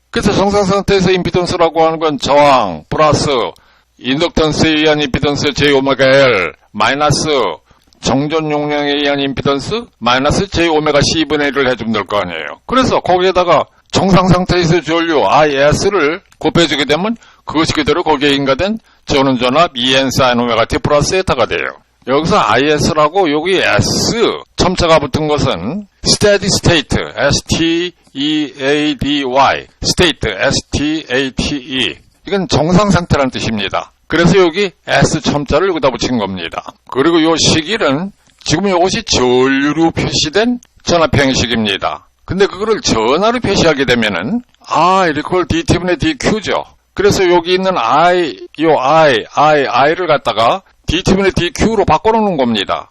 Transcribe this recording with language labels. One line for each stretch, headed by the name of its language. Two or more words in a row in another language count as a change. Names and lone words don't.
Korean: 그래서 정상 상태에서 임피던스라고 하는 건 저항 플러스 인덕턴스에 의한 임피던스 J오메가 L 마이너스 정전 용량에 의한 임피던스 마이너스 J오메가 C분의 1을 해주면 될 거 아니에요. 그래서 거기에다가 정상 상태에서 전류 IS를 곱해주게 되면 그것이 그대로 거기에 인가된 전원전압 EN 사인 오메가 T 플러스 세타가 돼요. 여기서 IS라고 여기 S 첨자가 붙은 것은
English: steady state
Korean: S-T-E-A-D-Y state S-T-A-T-E 이건 정상 상태라는 뜻입니다. 그래서 여기 S 첨자를 여기다 붙인 겁니다. 그리고 이 식일은 지금 이것이 전류로 표시된 전압 형식입니다. 근데 그거를 전하로 표시하게 되면은 I 리콜 Dt분의 DQ죠. 그래서 여기 있는 I를 갖다가 Dt분의 DQ로 바꿔놓는 겁니다.